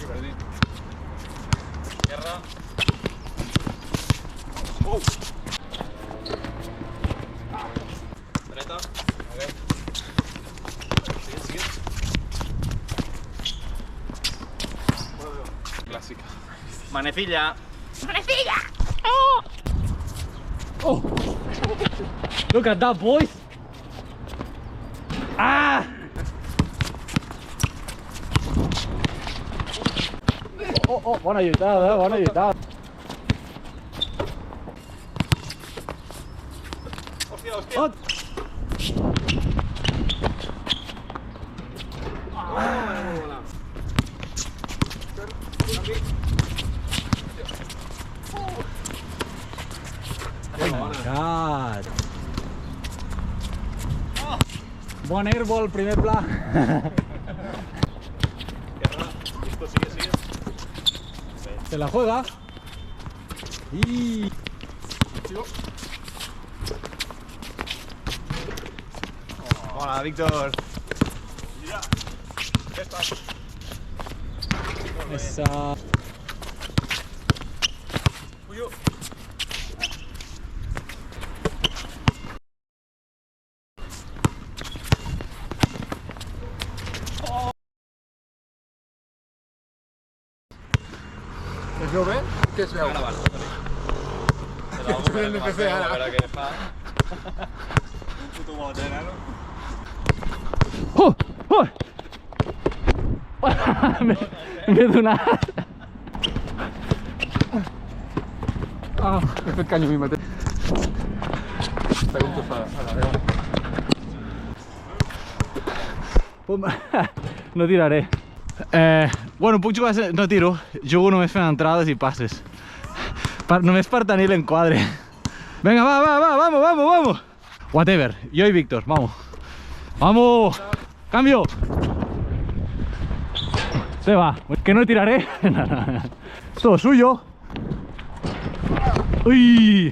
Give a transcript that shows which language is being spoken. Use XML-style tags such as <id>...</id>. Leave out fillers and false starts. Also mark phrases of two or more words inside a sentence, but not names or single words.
<ca>Esquerra. Oh! Dreta. Ok. Sigue. Clàssica.</ca> <es>Manecilla.</es> <en>Oh! Look at that, boys! Ah!</en> <ca>Oh, bona lluitada, bona lluitada. Hòstia.</ca> <en>Oh! Oh my god!</en> <ca>Bon airball, primer pla.</ca> <es>Listo, sigue. Se la juega. Y... Sigo. Hola, Víctor. Mira. Ya está. Esa... Uyo.</es> <ca>Es veu bé? Què es veu? Ara va.</ca> <es>Esto es el NPC ara.</es> <ca>A veure què fa. Puto botet, no? ¡Oh! ¡Oh! M'he donat. Ah, he fet canya a mi mateix. Pregunto a la veu. No tiraré. Bueno, puc jugar... No tiro. Jugo només fent entrades i passes. Només per tenir l'enquadre.</ca> <es>Venga, vamos. Whatever. Yo y Víctor, vamos. Vamos. Cambio. Se va. Que no tiraré. Todo suyo. Uy.</es>